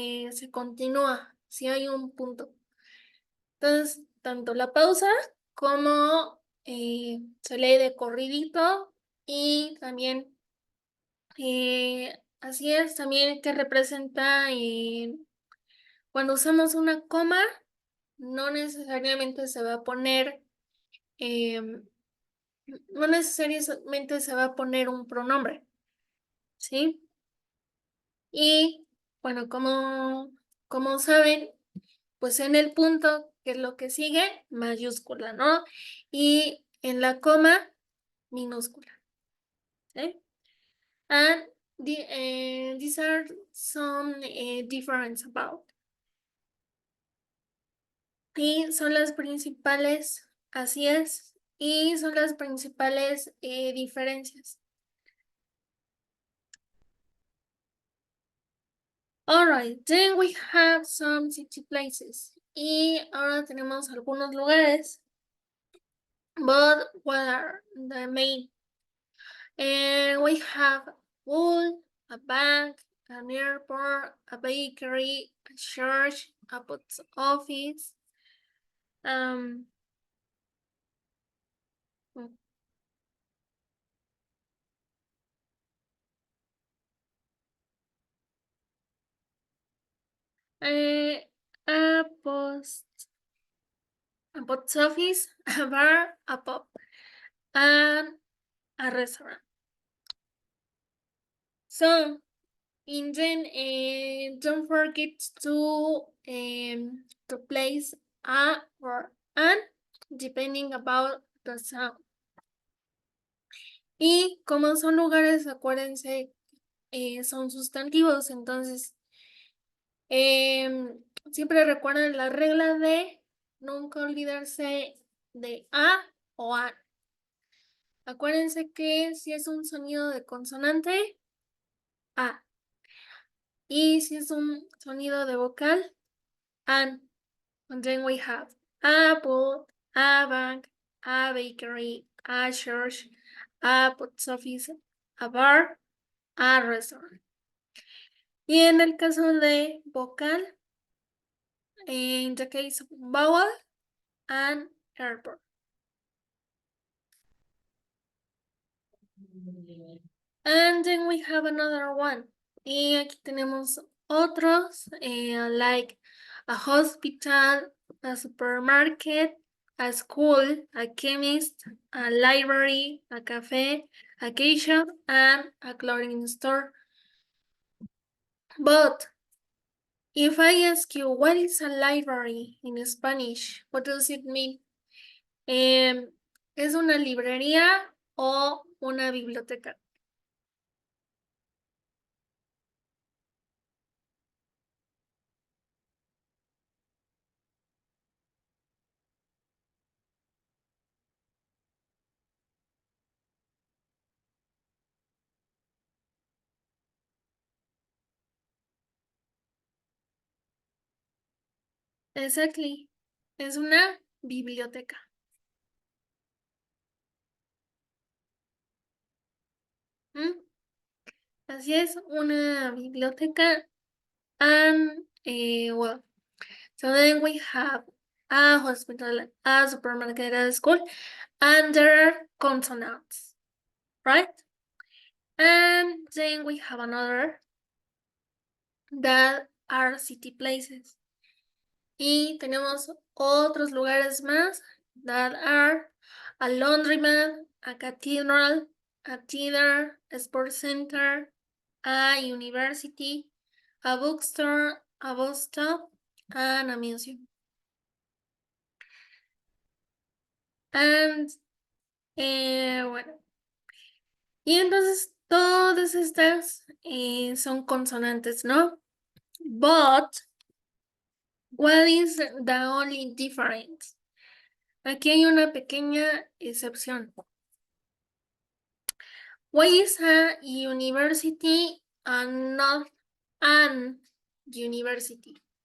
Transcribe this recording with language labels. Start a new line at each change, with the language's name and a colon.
Spanish: Se continúa si hay un punto. Entonces, tanto la pausa como se lee de corridito y también, así es, también que representa cuando usamos una coma, no necesariamente se va a poner, no necesariamente se va a poner un pronombre, ¿sí? Y bueno, como saben, pues en el punto, que es lo que sigue, mayúscula, ¿no? Y en la coma, minúscula, ¿sí?
English: And these are some difference about.
Spanish: Y son las principales, así es, y son las principales diferencias.
English: Alright, then we have some city places.
Spanish: Y ahora tenemos algunos lugares.
English: But what are the main? And we have a pool, a bank, an airport, a bakery, a church, a post office, um, a, a post, a post office, a bar, a pub, and a restaurant. So, and then don't forget to place a or an depending about the sound.
Spanish: Y como son lugares, acuérdense, son sustantivos, entonces siempre recuerden la regla de nunca olvidarse de a o an. Acuérdense que si es un sonido de consonante, a. Y si es un sonido de vocal, an.
English: And then we have a pool, a bank, a bakery, a church, a post office, a bar, a restaurant.
Spanish: Y en el caso de vocal,
English: in the case of vowel and airport. And then we have another one.
Spanish: Y aquí tenemos otros,
English: like a hospital, a supermarket, a school, a chemist, a library, a cafe, a key shop, and a clothing store. But if I ask you what is a library in Spanish, what does it mean?
Spanish: ¿Es una librería o una biblioteca? Exactly. Es una biblioteca. ¿Mm? Así es, una biblioteca.
English: And, well, so then we have a hospital, a supermarket, a school, and there are consonants, right? And then we have another that are city places.
Spanish: Y tenemos otros lugares más
English: that are a laundromat, a cathedral, a theater, a sports center, a university, a bookstore, a bus stop, and a museum.
Spanish: And bueno, y entonces todas estas son consonantes, ¿no?
English: But what is the only difference?
Spanish: Aquí hay una pequeña excepción.
English: Why is a university and not an university?